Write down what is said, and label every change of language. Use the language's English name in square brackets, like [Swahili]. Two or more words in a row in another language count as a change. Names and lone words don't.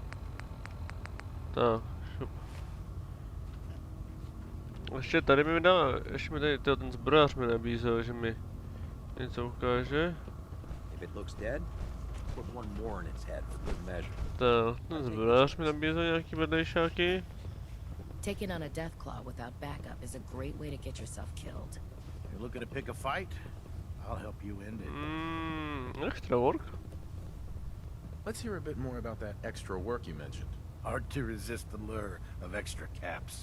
[Czech] Tak, šup. Ještě tady mi dá, ještě mi tady ten zbrojař mi nabízel, že mi něco ukáže. Tak, ten zbrojař mi nabízel nějaký vedlejšáky. [English] Taking on a death claw without backup is a great way to get yourself killed. You're looking to pick a fight? I'll help you end it. Extra work. Let's hear a bit more about that extra work you mentioned. Hard to resist the lure of extra caps.